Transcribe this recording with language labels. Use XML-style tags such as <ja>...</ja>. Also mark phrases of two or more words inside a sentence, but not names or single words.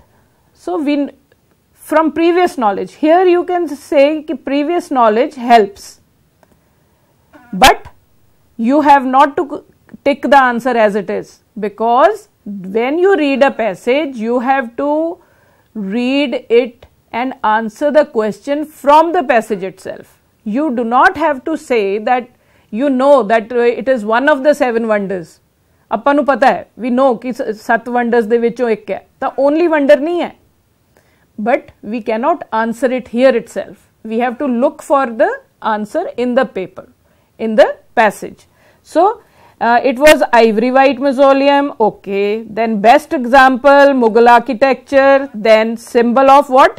<en>So from previous knowledge, here you can say that previous knowledge helps, but you have not to tick the answer as it is, because when you read a passage you have to read it and answer the question from the passage itself. You do not have to say that you know that it is one of the 7 wonders.</en> <pa>ਆਪਾਂ ਨੂੰ ਪਤਾ ਹੈ,</pa> <en>we know</en> <pa>कि 7 wonders ਦੇ ਵਿੱਚੋਂ ਇੱਕ ਹੈ, ਤਾਂ</pa> <en>only wonder</en> <hi>नहीं है.</hi> <en>But we cannot answer it here itself. We have to look for the answer in the paper, in the passage. So it was ivory white mausoleum. Okay, then best example Mughal architecture, then symbol of what?</en>